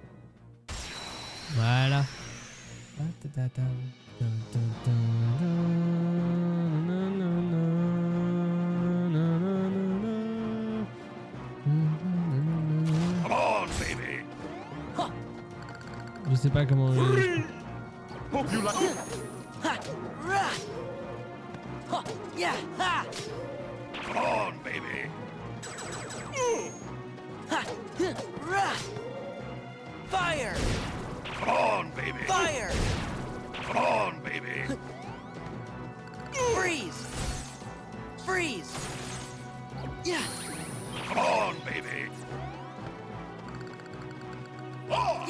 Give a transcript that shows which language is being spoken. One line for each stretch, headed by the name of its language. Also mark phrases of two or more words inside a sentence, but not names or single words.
French: Voilà. Je sais pas comment...
English: Hope you like it. Ha! Rah! Ha! Yeah! Ha! Come on, baby. Ha! Rah! Fire! Come on, baby. Fire! Come on, baby. Freeze! Freeze! Yeah! Come on, baby. Oh!